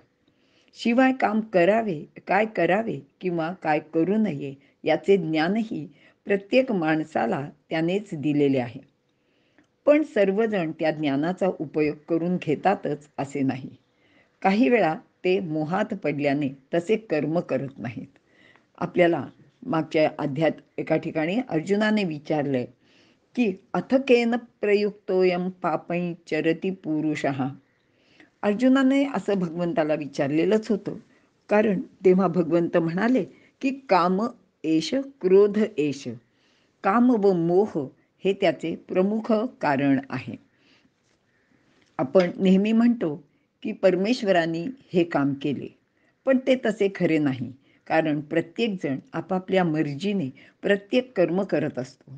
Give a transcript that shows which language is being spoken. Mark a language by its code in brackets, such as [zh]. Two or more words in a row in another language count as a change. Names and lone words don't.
[mr] शिवाय काम करावे, काय करावे किंवा काय करू नये याचे ज्ञानही प्रत्येक माणसाला त्यानेच दिलेले आहे. पण सर्वजण त्या ज्ञानाचा उपयोग करून घेतातच असे नाही. काही वेळा ते मोहात पडल्याने तसे कर्म करत नाहीत. आपल्याला मागच्या अध्यात एका ठिकाणी अर्जुनाने विचारले की [sa] अथकेन प्रयुक्तोयम पापै चरती पुरुषः. [mr] अर्जुनाने असं भगवंताला विचारलेलंच होतं, कारण तेव्हा भगवंत म्हणाले की [sa] काम एष क्रोध एष, [mr] काम व मोह हे त्याचे प्रमुख कारण आहे. आपण नेहमी म्हणतो की परमेश्वरांनी हे काम केले, पण ते तसे खरे नाही, कारण प्रत्येकजण आपापल्या मर्जीने प्रत्येक कर्म करत असतो.